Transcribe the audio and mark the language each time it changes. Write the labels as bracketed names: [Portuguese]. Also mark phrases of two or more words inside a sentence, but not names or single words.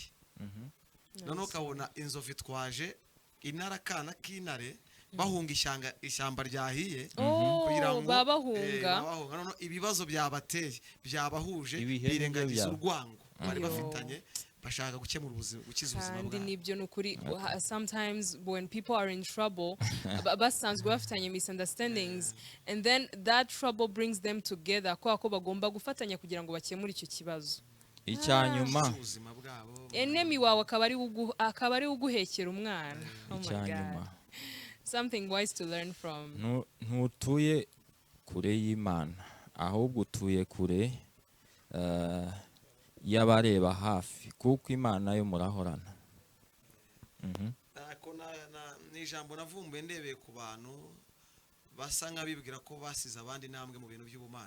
[Kinyarwanda] noneho ukabona inzovu itwaje intare, akana k'intare bahunga ishyamba ryahiye kugira ngo babahunga. noneho ibibazo byabateye byabahuje, birengagiza urwango bari bafitanye, bashaka gukemura gukiza ubuzima bwabo. kandi nibyo ni ukuri. [English] Sometimes when people are in trouble, [Kinyarwanda] basanzwe bafitanye [English] misunderstandings, and then that trouble brings them together, [Kinyarwanda] kubera ko bagomba gufatanya kugira ngo bakemure icyo kibazo. Icyanyuma enemy wawe akaba ari uguhekera umwana. icyanyuma [English] Something wise to learn from. [Kinyarwanda] ntutuye kure y'Imana, ahubwo utuye kure y'abareba hafi, kuko Imana yo murahorana. ni ijambo navumbuye ndebeye ku bantu basa nk'abibwira ko basize abandi intambwe mu bintu by'ubumana.